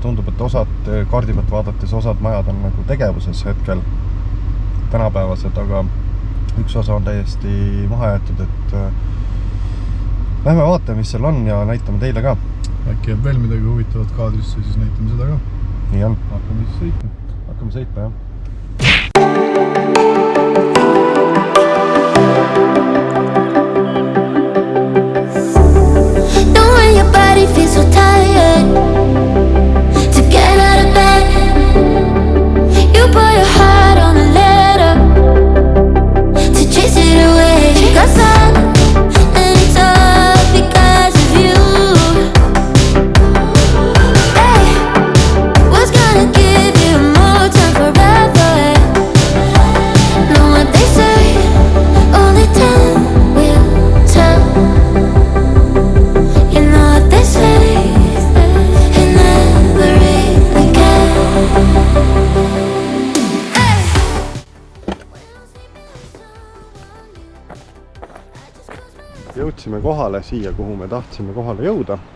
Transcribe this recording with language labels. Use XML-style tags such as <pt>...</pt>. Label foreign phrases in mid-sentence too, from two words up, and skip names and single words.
<et>Tundub, et osad kaardi pealt vaadates osad majad on nagu tegevuses hetkel tänapäevased, aga üks osa on täiesti maha jäetud, et lähme vaatame, mis seal on ja näitame teile ka. Äkki jääb veel midagi huvitavat kaadrisse, siis näitame seda ka. Nii on. Hakkame siis sõitma. Hakkame sõitma, jah.</et> <en>So tired to get out of bed. You put your heart on a letter to chase it away. Got sun and it's all because of you. Hey, was gonna give you more time forever. Know what they say, only time will tell. You know what they say.</en> <et>Jõudsime kohale siia, kuhu me tahtsime kohale jõuda.</et>